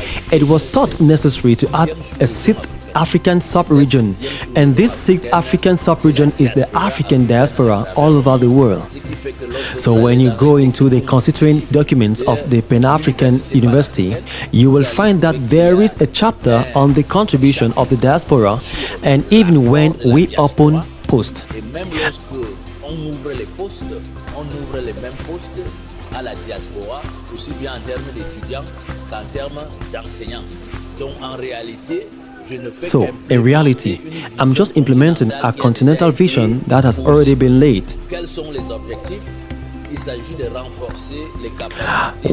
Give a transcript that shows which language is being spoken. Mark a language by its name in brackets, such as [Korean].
[English] It was thought necessary to add a 6th African sub-region, and this 6th African sub-region is the African diaspora all over the world. So when you go into the constituent documents of the Pan-African University, you will find that there is a chapter on the contribution of the diaspora, and even when we open posts. [French] On ouvre les postes, on ouvre les mêmes postes à la diaspora, aussi bien en termes d'étudiants qu'en termes d'enseignants. Donc en réalité, [English] So, in reality, I'm just implementing a continental vision that has already been laid. [French] Quels sont les objectifs? il s'agit de renforcer les capacités.